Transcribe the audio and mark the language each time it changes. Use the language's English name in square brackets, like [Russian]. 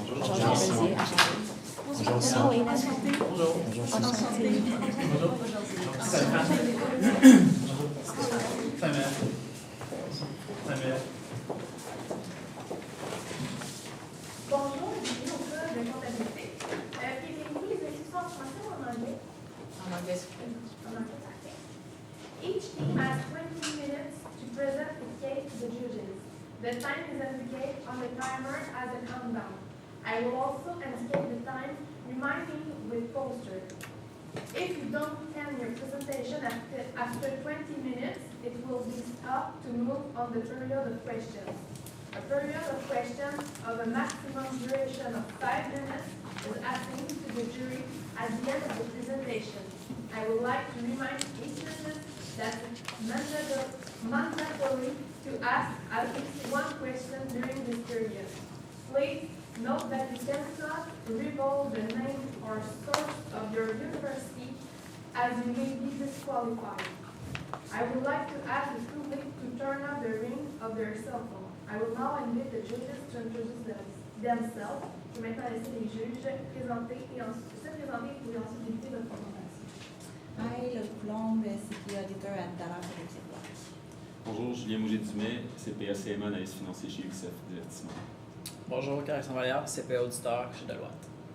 [French] Bonjour et bienvenue au club de comptabilité. Présenez-vous les instructions en français ou en anglais? En anglais. En anglais, parfait. [English] Each team has 20 minutes to present the case to the judges. The time is indicated on the timer as a countdown. I will also indicate the time, reminding with poster. If you don't end your presentation after 20 minutes, it will be stopped to move on the period of questions. A period of questions of a maximum duration of 5 minutes is assigned to the jury at the end of the presentation. I would like to remind each witness that it's mandatory to ask at least one question during this period. Please note that you cannot reveal the name or source of your university, as you may be disqualified. I would like to ask the public to turn off the ring of their cell phone. I will now invite the judges to introduce themselves. [French] Je vais maintenant laisser les juges se présenter et ensuite débuter votre présentation. [English] Hi, Laude Coulombe, CPA auditor at Dallas for Équipe. [French] Bonjour, Julien Mouget-Dumais, CPA CMA, analyste financier chez JDC2019. Bonjour, Carexandre Vallière, CPA auditeur chez Deloitte.